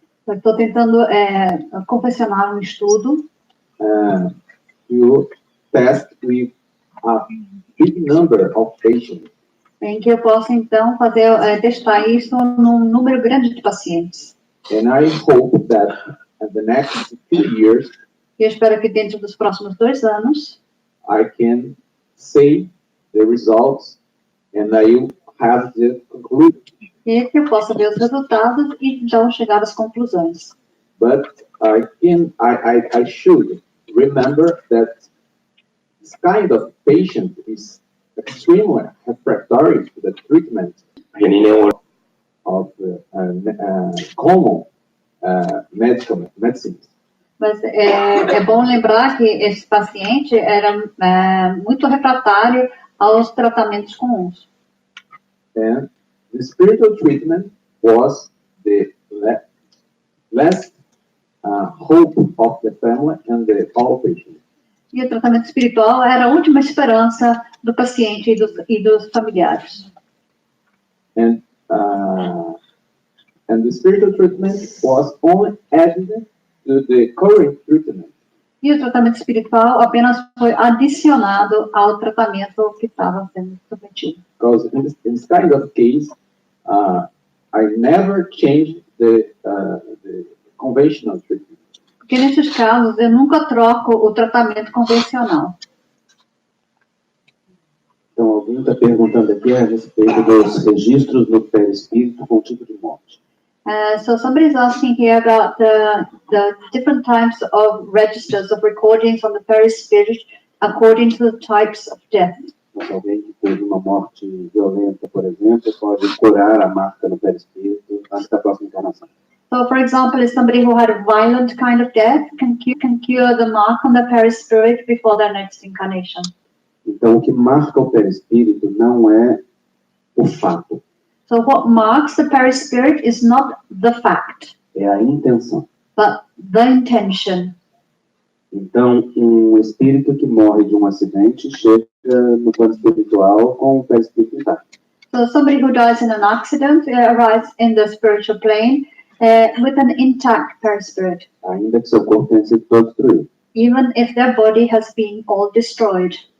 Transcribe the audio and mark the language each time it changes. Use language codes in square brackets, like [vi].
[pt] Eu estou tentando confeccionar um estudo [en] to test with a big number of patients. [pt] Em que eu possa então testar isso num número grande de pacientes. [en] And I hope that in the next 2 years, [pt] eu espero que dentro dos próximos 2 anos, [en] I can say the results and I will have the conclusion. [pt] E que eu possa ver os resultados e já chegar às conclusões. [en] But I should remember that this kind of patient is extremely refractory to the treatment of common medicines. [pt] Mas é bom lembrar que esse paciente era muito refratário aos tratamentos comuns. [en] And the spiritual treatment was the last hope of the family and the all patients. [pt] E o tratamento espiritual era a última esperança do paciente e dos familiares. [en] And the spiritual treatment was only added to the current treatment. [pt] E o tratamento espiritual apenas foi adicionado ao tratamento que estava sendo submetido. [en] Because in this kind of case, I never changed the conventional treatment. [pt] Porque nesses casos eu nunca troco o tratamento convencional. Então, alguém está perguntando aqui a respeito dos registros no perispírito com tipo de morte. [en] So somebody's asking here about the different types of registers of recordings on the perispirit according to the types of death. [pt] Mas alguém que teve uma morte violenta, por exemplo, pode curar a marca no perispírito antes da próxima encarnação. [en] So, for example, if somebody who had a violent kind of death can cure the mark on the perispirit before their next incarnation. [pt] Então, o que marca o perispírito não é o fato. [en] So, what marks the perispirit is not the fact, [pt] é a intenção. [en] But the intention. [pt] Então, um espírito que morre de um acidente chega no plano espiritual com o perispírito intacto. [en] So, somebody who dies in an accident arrives in the spiritual plane with an intact perispirit. [pt] Ainda que seu corpo tenha sido todo destruído. [en] Even if their body has been all destroyed.